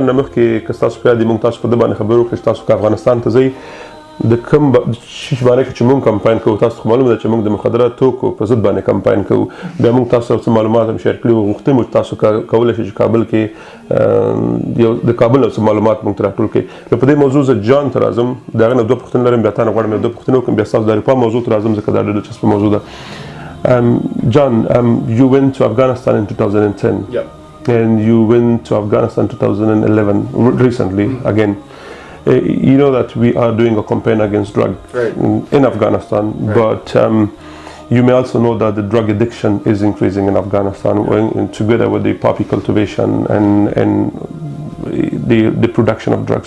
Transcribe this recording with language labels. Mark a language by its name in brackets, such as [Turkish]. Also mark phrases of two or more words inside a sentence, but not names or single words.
[Pashto] نه مخکې که ستاسو په یاد وي موږ تاسو په ده باندې خبرې وکړو چې تاسو که افغانستان ته ځئ د کوم شي باندې چې موږ کمپاین کوو تاسو خو معلومه ده چې موږ د مخدره توکو په ضد باندې کمپاین کوو بیا موږ تاسو څه معلومات هم شیر کړي وو غوښتي موږ تاسو کولی شئ چې کابل کې یو د کابل نه څه معلومات موږ ته راټول کړئ نو په دې موضوع زه جان ته راځم د هغې نه دوه پوښتنې لرم بیا تا نه غواړم یو دوه پوښتنې وکړم بیا ستاسو د اروپا موضوع ته راځم ځکه دا ډېره دلچسپه موضوع ده. [English] John, you went to Afghanistan in 2010. Yep. And you went to Afghanistan 2011 recently again. You know that we are doing a campaign against drug in Afghanistan, but you may also know that the drug addiction is increasing in Afghanistan, together with the poppy cultivation and the production of drugs.